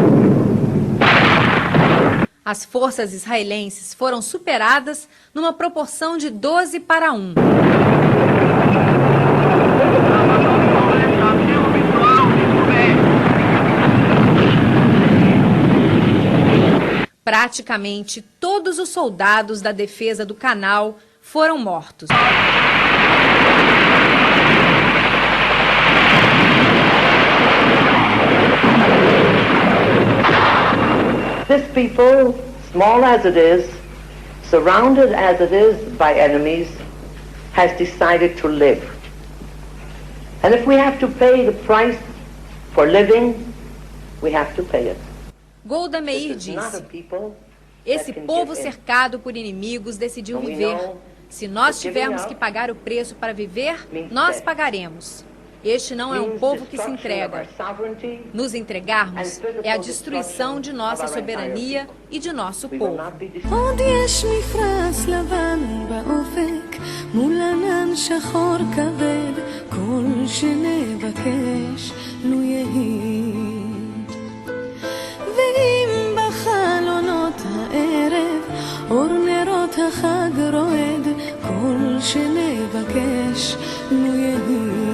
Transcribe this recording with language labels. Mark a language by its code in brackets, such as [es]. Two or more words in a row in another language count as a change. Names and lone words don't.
[pt] As forças israelenses foram superadas numa proporção de 12-1. Praticamente todos os soldados da defesa do canal foram mortos. [en] This people, small as it is, surrounded as it is by enemies, has decided to live. And if we have to pay the price for living, we have to pay it. [pt] Golda Meir disse: esse povo cercado por inimigos decidiu viver. Se nós tivermos que pagar o preço para viver, nós pagaremos. Este não é um povo que se entrega. Nos entregarmos é a destruição de nossa soberania e de nosso povo. [he] עוד יש מפרש לבן באופק מול ענן שחור כבד כל שנבקש לו יהי. ואם בחלונות הערב אור נרות החג רועד, כל שנבקש לו יהי.